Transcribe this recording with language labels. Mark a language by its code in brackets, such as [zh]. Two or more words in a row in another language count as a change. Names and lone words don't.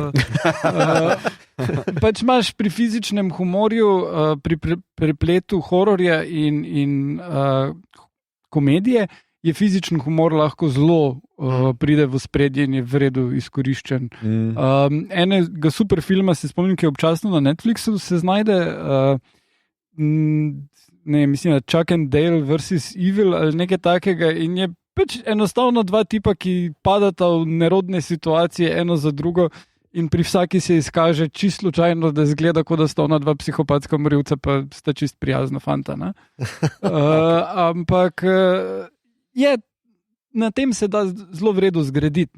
[sl] Pač imaš pri fizičnem humorju, pri prepletu hororja in komedije, je fizičen humor lahko zelo pride v spredje in je v redu izkoriščen. Enega super filma se spomnim, ki je občasno na Netflixu se znajde, mislim, da Chuck and Dale vs. Evil ali nekaj takega in je pač enostavno dva tipa, ki padata v nerodne situacije eno za drugo in pri vsaki se izkaže čisto slučajno, da zgleda, kot da sta ona dva psihopatska morilca, pa sta čist prijazna fanta. Ampak na tem se da zelo v redu zgraditi.